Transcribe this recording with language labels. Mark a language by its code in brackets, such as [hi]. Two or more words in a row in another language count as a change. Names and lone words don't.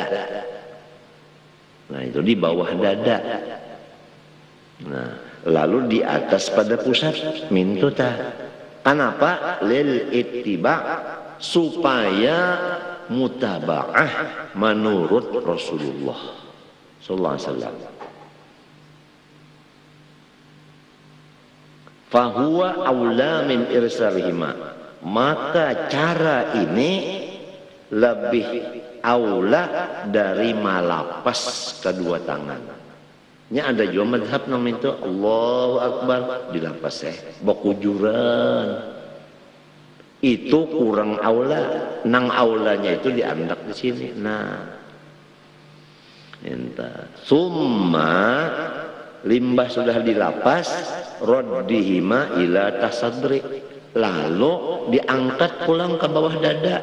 [bjn] Nah, itu di bawah dada. Nah, lalu di atas pada pusat mintuta. Kenapa? [ar] للاتباع, [bjn] supaya mutabaah menurut Rasulullah [ar] صلى الله عليه وسلم. فهو أولى من إرسالهما, [bjn] maka cara ini lebih aula dari malapas kedua tangan. Nya ada juga madhab namanya itu [ar] الله أكبر [bjn] dilapas bokujuran. Itu kurang aula, nang aulanya itu diandak di sini. Nah, entah. Summa limbah sudah dilapas, [ar] ردهما إلى الصدر, [bjn] lalu diangkat pulang ke bawah dada.